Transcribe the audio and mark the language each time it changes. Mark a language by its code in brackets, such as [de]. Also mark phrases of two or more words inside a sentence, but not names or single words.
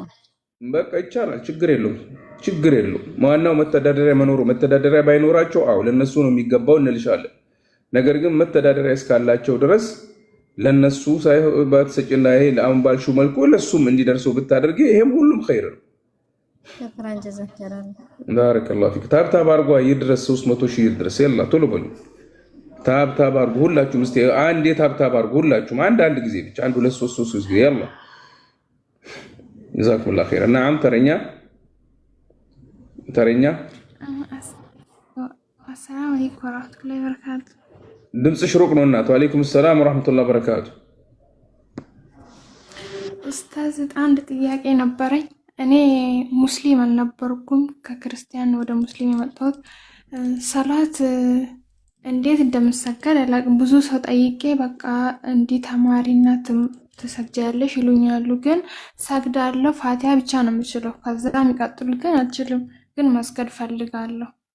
[am] በቃ ይቻላል፣ ችግር የለውም። ዋናው መተዳደሪያ መኖሩ። መተዳደሪያ ባይኖራቸው አዎ ለነሱ ነው የሚገባው እንልሻለን። ነገር ግን መተዳደሪያ እስካላቸው ድረስ ለነሱ ባትሰጭና ይሄ ለአሁን ባልሽው መልኩ ለሱም እንዲደርሰው ብታደርጊ ይሄም ሁሉም ኸይር ነው። [ar] شكرا جزاك الله. بارك الله فيك. [am] ታብ አድርጓ ይድረስ 300 ሺህ ይድረስ። يلا ቶሎ በሉ ታብ አድርጉ ሁላችሁም። እስቲ አንዴ ታብ አድርጉ ሁላችሁም አንድ ጊዜ ብቻ 1 2 3 ጊዜ [ar] يلا جزاكم الله خير. نعم [am] ተረኛ [ar] السلام عليكم ورحمة الله وبركاته. [am] ድምፅሽ ሩቅ ነው እናት። [ar] وعليكم السلام ورحمة الله وبركاته። [am] ኡስታዝ አንድ ጥያቄ ነበረኝ። እኔ ሙስሊም አልነበርኩም፣ ከክርስቲያን ወደ ሙስሊም የመጣሁት። ሰላት እንዴት እንደምሰገድ አላውቅም። ብዙ ሰው ጠይቄ በቃ እንዲህ ተማሪና ትሰግጃለሽ ይሉኛሉ። ግን ሰግዳለሁ፣ ፋቲሃ ብቻ ነው የምችለው። ከዛ የሚቀጥሉት ግን አልችልም። ግን መስገድ ፈልጋለሁ።